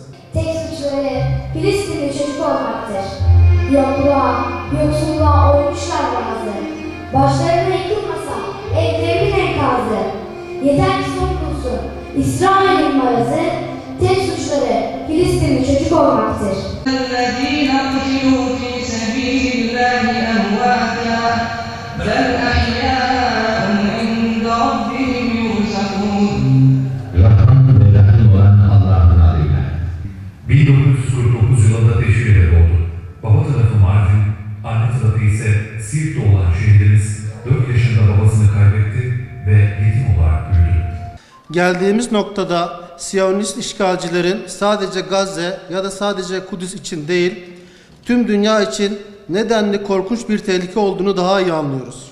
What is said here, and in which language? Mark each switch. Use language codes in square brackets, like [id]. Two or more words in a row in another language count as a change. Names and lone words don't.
[tr] Tek suçları Filistinli çocuk olmaktır. Yokluğa, yoksulluğa oymuşlar bazı. Başlarına yıkılmasa evlerimin enkazı. Yeter ki son bulsun İsrail'in marazı. Tek suçları Filistinli çocuk olmaktır. [ar] الذين قتلوا في سبيل الله أمواتا بل أحياء عند ربهم يرزقون. [tr] Rahman ve Rahim olan Allah'ın adıyla. 1949 yılında teşkil oldu. Baba tarafı Mardin, anne tarafı ise Siirt'te olan şehidimiz 4 yaşında babasını kaybetti ve yetim olarak büyüdü. Geldiğimiz noktada Siyonist işgalcilerin sadece Gazze ya da sadece Kudüs için değil, tüm dünya için nedenli korkunç bir tehlike olduğunu daha iyi anlıyoruz.